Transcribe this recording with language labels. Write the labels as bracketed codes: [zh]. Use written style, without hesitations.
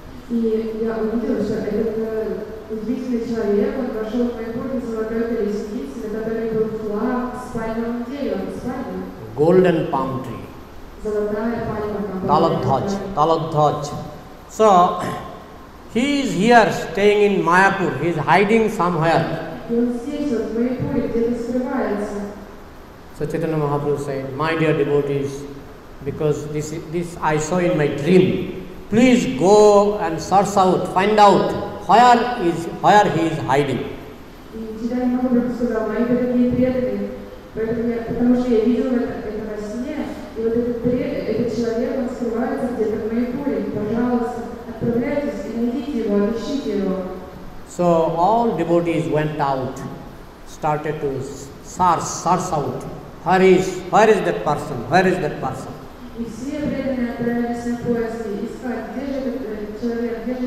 [ru] И я увидела, что этот удивительный человек, он вошел в Майапур на золотой колеснице, на которой был флаг с пальмовым деревом, с пальмой. [en] Golden palm tree. [ru] Золотая пальма. [en] Taladhwaj. So, he is here staying in Mayapur. He is hiding somewhere. [ru] И он здесь, вот в Майапуре, где-то скрывается. [en] So Chaitanya Mahaprabhu said, my dear devotees, because this I saw in my dream, please go and search out, find out where he is hiding. [ru] И Чайтанья Махапрабху сказал, мои дорогие преданные, потому что я видел это во сне, и вот этот человек, он скрывается где-то в Майапуре. Пожалуйста, отправляйтесь и найдите его, отыщите его. [en] So all devotees went out, started to search out, where is that person? [ru] И все преданные отправились на поиски, искать, где же этот человек.